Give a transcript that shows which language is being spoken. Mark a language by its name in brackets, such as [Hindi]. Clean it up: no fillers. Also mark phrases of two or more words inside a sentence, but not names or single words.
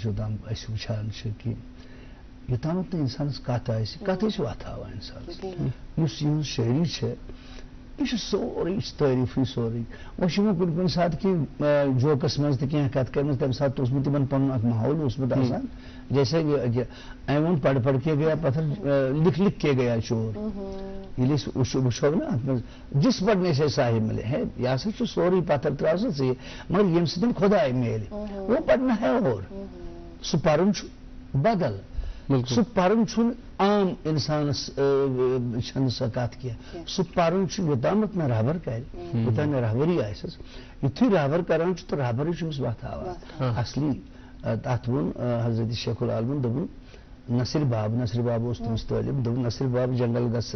[Kashmiri] یوٚتام أسۍ وٕچھان چھِ کہِ یوٚتامتھ نہٕ اِنسانس کتھ آسہِ کتھٕے چھِ وتھ ہاوان اِنسانس یُس یِہٕنٛز شٲعری چھےٚ یہ سورُے یہِ چھِ تعریٖفٕے سورُے وۄنۍ چھِ یِمو کُنہِ ساتہٕ کینٛہہ جوکس منٛز تہِ کینٛہہ کتھ کٔرمٕژ تمہِ ساتہٕ اوسمُت تِمن پنُن اکھ ماحول اوسمُت آسان جیسے أمۍ ووٚن [Urdu] پڑھ کے گیا پتھر لکھ کے گیا چور [Kashmiri] ییٚلہِ أسۍ وٕچھو نا اتھ منٛز [Urdu] جس پڑھنے سے صاحب ملے ہے [Kashmiri] یہِ ہسا چھُ سورُے پتھر ترٛاو سا ژٕ مگر ییٚمہِ سۭتۍ خۄداے میلہِ [Urdu] وہ پڑھنا ہے اور [Kashmiri] سُہ پرُن چھُ بدل سُہ پرُن چھُنہٕ عام انسانس چھنہٕ سۄ کتھ کینٛہہ سُہ پرُن چھُ یوٚتامتھ مےٚ رہبر کرِ یوٚتام مےٚ رہبری آسٮ۪س یُتھُے رہبر کران چھُ تہٕ رہبرٕے چھُ أمِس وتھ ہاوان اصلی تتھ ووٚن حضرت شیخ العالمن دوٚپُن نصر باب اوس تٔمِس طٲلب دوٚپُن نصر باب جنگل